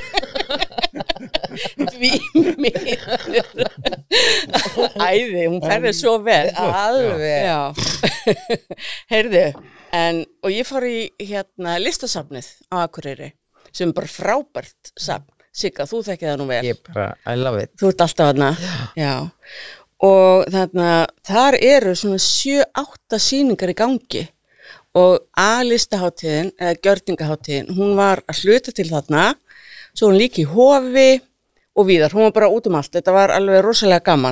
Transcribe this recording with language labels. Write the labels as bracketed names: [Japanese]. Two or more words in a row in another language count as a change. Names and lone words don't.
[Icelandic] Því miður. Æði, hún ferði svo vel. Alveg. Já. Heyrðu, og ég fór í listasafnið á Akureyri, sem er bara frábært safn. Sigga, þú þekkir það nú vel. Ég bara, [English] I love it. [Icelandic] Þú ert alltaf þarna. Já. Og þar eru svona 7-8 sýningar í gangi og A-listahátíðin, eða gjörningahátíðin, hún var að hluta til þarna, svo hún líka í Hofi og víðar, hún var bara út allt, þetta var alveg rosalega gaman.